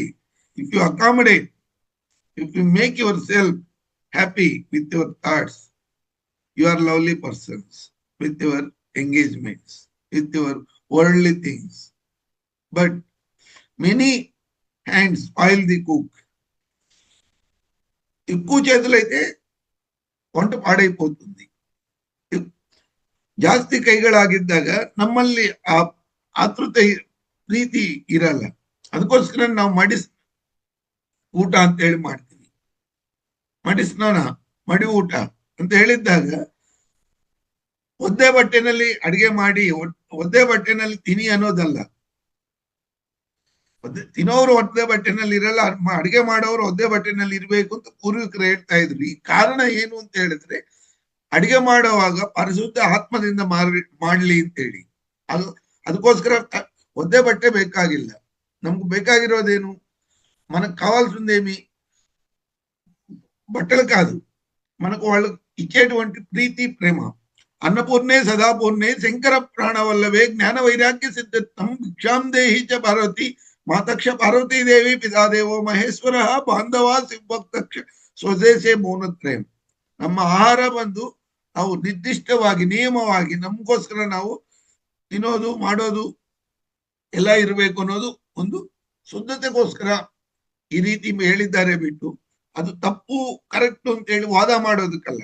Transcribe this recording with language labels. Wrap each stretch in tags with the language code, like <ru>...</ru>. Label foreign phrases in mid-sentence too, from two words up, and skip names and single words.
<en>If you accommodate, if you make yourself happy with your thoughts, you are lovely persons with your engagements, with your worldly things. But many hands spoil the cook.</en> <te>ఎక్కువ చేతులైతే వంట పాడైపోతుంది.</te> <kn>ಜಾಸ್ತಿ ಕೈಗಳಾಗಿದ್ದಾಗ ನಮ್ಮಲ್ಲಿ ಆ ಆತೃತೆ ಪ್ರೀತಿ ಇರಲ್ಲ. ಅದಕ್ಕೋಸ್ಕರ ನಾವು ಊಟ ಅಂತ ಹೇಳಿ ಮಾಡ್ತೀವಿ. ಮಡಿಸ್ನಾನ, ಮಡಿ ಊಟ ಅಂತ ಹೇಳಿದ್ದಾಗ ಒದ್ದೆ ಬಟ್ಟೆನಲ್ಲಿ ಅಡಿಗೆ ಮಾಡಿ ಒದ್ದೆ ಬಟ್ಟೆನಲ್ಲಿ ತಿನಿ ಅನ್ನೋದಲ್ಲ. ತಿನ್ನೋರು ಒದ್ದೆ ಬಟ್ಟೆನಲ್ಲಿ ಇರಲ್ಲ, ಅಡಿಗೆ ಮಾಡೋರು ಒದ್ದೆ ಬಟ್ಟೆನಲ್ಲಿ ಇರ್ಬೇಕು ಅಂತ ಪೂರ್ವಿಕರು ಹೇಳ್ತಾ ಇದ್ರು. ಈ ಕಾರಣ ಏನು ಅಂತ ಹೇಳಿದ್ರೆ, ಅಡಿಗೆ ಮಾಡುವಾಗ ಪರಿಶುದ್ಧ ಆತ್ಮದಿಂದ ಮಾಡ್ಲಿ ಅಂತೇಳಿ. ಅದಕ್ಕೋಸ್ಕರ ಒದ್ದೆ ಬಟ್ಟೆ ಬೇಕಾಗಿಲ್ಲ. ನಮ್ಗೆ ಬೇಕಾಗಿರೋದೇನು?</kn> <te>మనకు కావాల్సిందేమి? బట్టలు కాదు, మనకు వాళ్ళు ఇచ్చేటువంటి ప్రీతి, ప్రేమ.</te> <sa>అన్నపూర్ణే సదాపూర్ణే శంకర ప్రాణవల్లవే జ్ఞాన వైరాగ్య సిద్ధిత్తం భిక్షాం దేహి చ పార్వతి ಮಾತಕ್ಷ ಪಾರ್ವತೀ ದೇವಿ ಪಿತಾದೇವೋ ಮಹೇಶ್ವರ ಬಾಂಧವ ಶಿವಭಕ್ತಕ್ಷ ಸ್ವದೇಶೇ ಮೌನತ್ರಯಂ.</sa> <kn>ನಮ್ಮ ಆಹಾರ ಬಂದು ನಾವು ನಿರ್ದಿಷ್ಟವಾಗಿ ನಿಯಮವಾಗಿ ನಮಗೋಸ್ಕರ ನಾವು ತಿನ್ನೋದು ಮಾಡೋದು ಎಲ್ಲ ಇರಬೇಕು ಅನ್ನೋದು ಒಂದು ಶುದ್ಧತೆಗೋಸ್ಕರ ಈ ರೀತಿ ಹೇಳಿದ್ದಾರೆ ಬಿಟ್ಟು ಅದು ತಪ್ಪು ಕರೆಕ್ಟ್ ಅಂತ ಹೇಳಿ ವಾದ ಮಾಡೋದಕ್ಕಲ್ಲ.</kn>